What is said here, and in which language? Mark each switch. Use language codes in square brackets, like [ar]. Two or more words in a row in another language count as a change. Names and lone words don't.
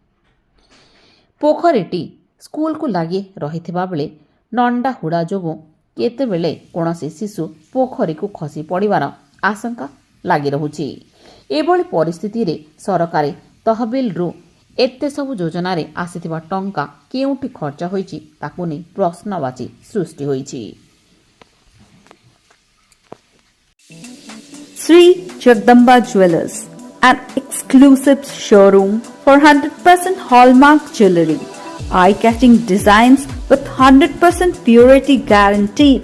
[or] ପୋଖରୀଟି ସ୍କୁଲକୁ ଲାଗି ରହିଥିବା ବେଳେ ନଣ୍ଡା ହୁଡ଼ା ଯୋଗୁଁ କେତେବେଳେ କୌଣସି ଶିଶୁ ପୋଖରୀକୁ ଖସି ପଡ଼ିବାର ଆଶଙ୍କା ଲାଗି ରହୁଛି। ଏଭଳି ପରିସ୍ଥିତିରେ ସରକାରୀ ତହବିଲରୁ ଏତେ ସବୁ ଯୋଜନାରେ ଆସିଥିବା ଟଙ୍କା କେଉଁଠି ଖର୍ଚ୍ଚ ହୋଇଛି ତାକୁ ନେଇ ପ୍ରଶ୍ନବାଚୀ ସୃଷ୍ଟି ହୋଇଛି। [en] Sri Jagdamba Jewellers, an exclusive showroom for 100% hallmark jewelry, eye-catching designs with 100% purity guaranteed.